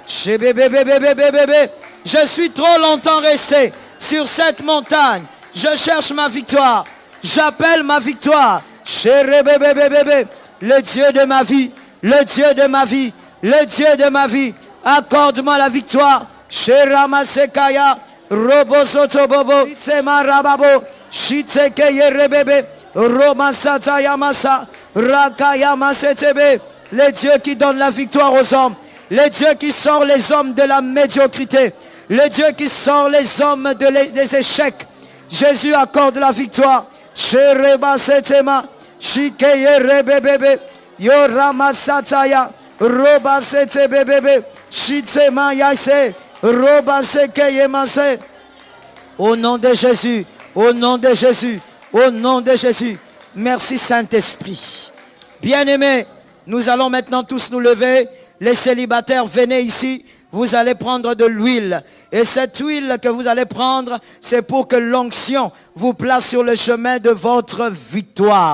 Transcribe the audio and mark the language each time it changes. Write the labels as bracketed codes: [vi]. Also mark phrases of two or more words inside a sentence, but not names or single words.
[fr] Je suis trop longtemps resté sur cette montagne. Je cherche ma victoire. J'appelle ma victoire. Le Dieu de ma vie. Le Dieu de ma vie. Le Dieu de ma vie. Accorde-moi la victoire. Sheramasekaya. Robosotobobo. Itsema rababo. Shitsekeye rebebe. Romasata yamasa. Rakayamasetebe. Le Dieu qui donne la victoire aux hommes. Le Dieu qui sort les hommes de la médiocrité. Le Dieu qui sort les hommes des échecs. Jésus accorde la victoire. Sherebasetema. Shikeye rebebebe. Yoramasataya. Robasetebebebe. Shitsema yase. Robasekeye mase. Au nom de Jésus. Au nom de Jésus. Au nom de Jésus. Merci Saint-Esprit. Bien-aimés, nous allons maintenant tous nous lever. Les célibataires, venez ici. Vous allez prendre de l'huile. Et cette huile que vous allez prendre, c'est pour que l'onction vous place sur le chemin de votre victoire.